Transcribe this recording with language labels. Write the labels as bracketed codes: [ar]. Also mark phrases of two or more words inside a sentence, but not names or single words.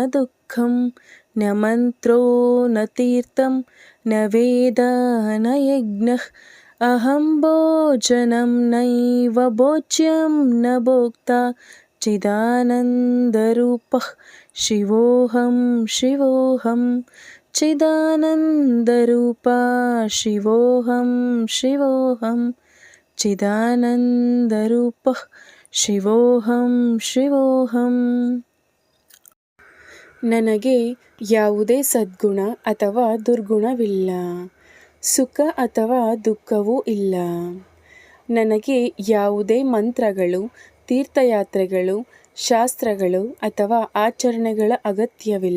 [sa] ದುಃಖಂ ನ ಮಂತ್ರೋ ನ ತೀರ್ಥಂ ನ ವೇದ ನ ಯಜ್ಞಃ ಅಹಂ ಭೋಜನಂ ನೈವ ಭೋಜ್ಯಂ ನ ಭೋಕ್ತಾ ಚಿದಾನಂದರೂಪಃ ಶಿವೋಹಂ ಶಿವೋಹಂ ಚಿದಾನಂದರೂಪ ಶಿವೋಹಂ ಶಿವೋಹಂ ಚಿದಾನಂದರೂಪಃ ಶಿವೋಹಂ ಶಿವೋಹಂ. [kn] ನನಗೆ ಯಾವುದೇ ಸದ್ಗುಣ ಅಥವಾ ದುರ್ಗುಣವಿಲ್ಲ, ಸುಖ ಅಥವಾ ದುಃಖವೂ ಇಲ್ಲ. ನನಗೆ ಯಾವುದೇ ಮಂತ್ರಗಳು, ತೀರ್ಥಯಾತ್ರೆಗಳು, ಶಾಸ್ತ್ರಗಳು ಅಥವಾ ಆಚರಣೆಗಳ ಅಗತ್ಯವಿಲ್ಲ.